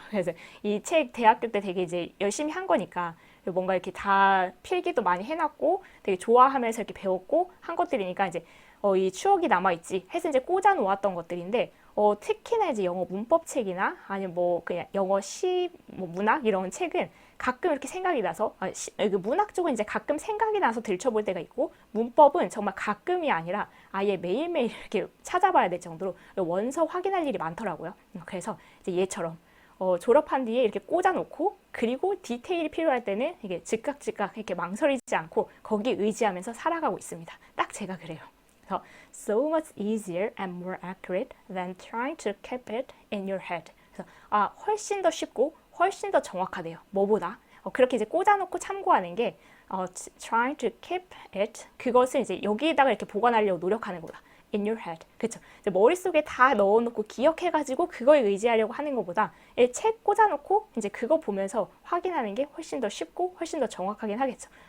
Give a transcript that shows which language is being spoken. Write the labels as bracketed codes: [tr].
[ko] 그래서 이 책 대학교 때 되게 이제 열심히 한 거니까 뭔가 이렇게 다 필기도 많이 해놨고 되게 좋아하면서 이렇게 배웠고 한 것들이니까 이제 이 추억이 남아있지 해서 이제 꽂아 놓았던 것들인데 특히나 이제 영어 문법 책이나 아니면 뭐 그냥 영어 시, 뭐 문학 이런 책은 가끔 이렇게 생각이 나서 그 문학 쪽은 이제 가끔 생각이 나서 들춰볼 때가 있고 문법은 정말 가끔이 아니라 아예 매일매일 이렇게 찾아봐야 될 정도로 원서 확인할 일이 많더라고요. 그래서 이제 얘처럼 졸업한 뒤에 이렇게 꽂아놓고 그리고 디테일이 필요할 때는 이게 즉각 이렇게 망설이지 않고 거기 의지하면서 살아가고 있습니다. 딱 제가 그래요. 그래서 [en] so much easier and more accurate than trying to keep it in your head. [ko] 그래서 훨씬 더 쉽고 훨씬 더 정확하대요. 뭐보다 그렇게 이제 꽂아놓고 참고하는 게 [en] trying to keep it [ko] 그것을 이제 여기에다가 이렇게 보관하려고 노력하는 거다. [en] in your head. [ko] 그렇죠. 머릿속에 다 넣어놓고 기억해가지고 그거에 의지하려고 하는 것보다 책 꽂아놓고 이제 그거 보면서 확인하는 게 훨씬 더 쉽고 훨씬 더 정확하긴 하겠죠.